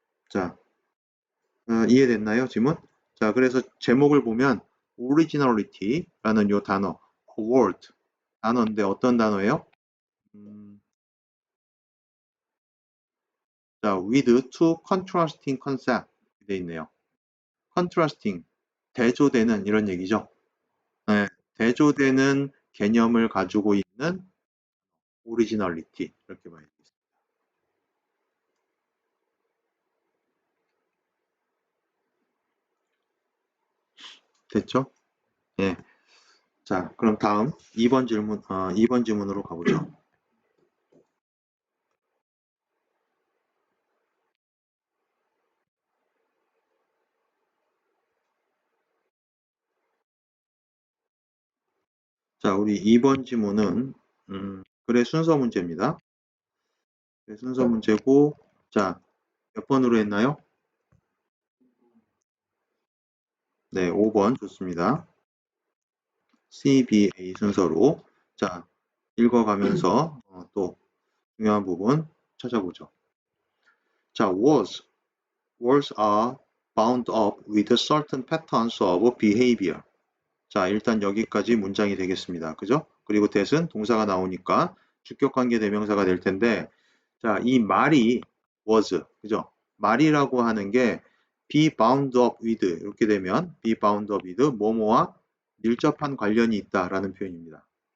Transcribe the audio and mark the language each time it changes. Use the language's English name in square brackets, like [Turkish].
[Korean] 자, 이해됐나요, 지문? 자, 그래서 제목을 보면 originality라는 요 단어, word 단어인데 어떤 단어예요? [English] 자, with two contrasting concept [Korean] 돼 있네요. contrasting, 대조되는 이런 얘기죠. 네, 대조되는 개념을 가지고 있는 오리지널리티 이렇게 봐야 되겠습니다. 됐죠? 예. 자, 그럼 다음 2번 질문, 2번 질문으로 가보죠. 자, 우리 2번 지문은 글의 순서 문제입니다. 글의 순서 문제고, 자, 몇 번으로 했나요? 네, 5번 좋습니다. CBA 순서로 자, 읽어가면서 또 중요한 부분 찾아보죠. [English] 자, words are bound up with certain patterns of behavior. [Korean] 자, 일단 여기까지 문장이 되겠습니다. 그죠? 그리고 that은 동사가 나오니까 주격관계 대명사가 될 텐데, 자, 이 말이 was, 그죠? 말이라고 하는 게 [English] be bound up with [Korean] 이렇게 되면 be bound up with 뭐뭐와 밀접한 관련이 있다라는 표현입니다.